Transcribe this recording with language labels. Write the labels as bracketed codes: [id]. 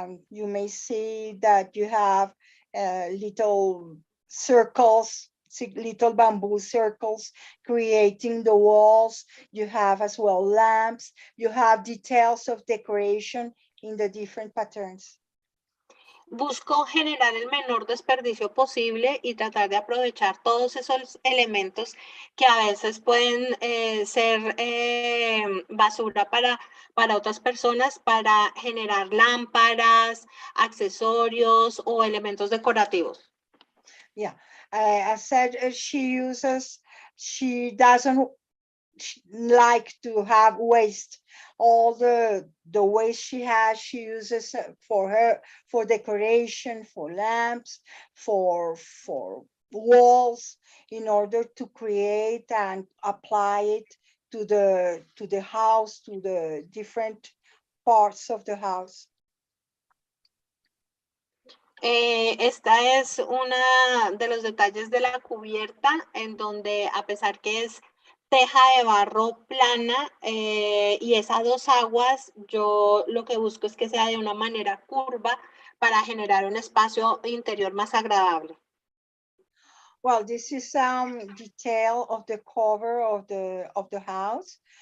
[en] You may see that you have little circles, little bamboo circles creating the walls. You have as well lamps. You have details of decoration in the different patterns. [es] Busco generar el menor desperdicio posible y tratar de aprovechar todos esos elementos que a veces pueden ser basura para otras personas, para generar lámparas, accesorios o elementos decorativos. [en] Yeah, I said she doesn't like to have waste. All the waste she has, she uses for decoration, for lamps, for walls, in order to create and apply it to the house, to the different parts of the house. [es] Esta es una de los detalles de la cubierta, en donde a pesar que es teja de barro plana y es a dos aguas, yo lo que busco es que sea de una manera curva para generar un espacio interior más agradable. [en] Well, this is some detail of the cover of the house.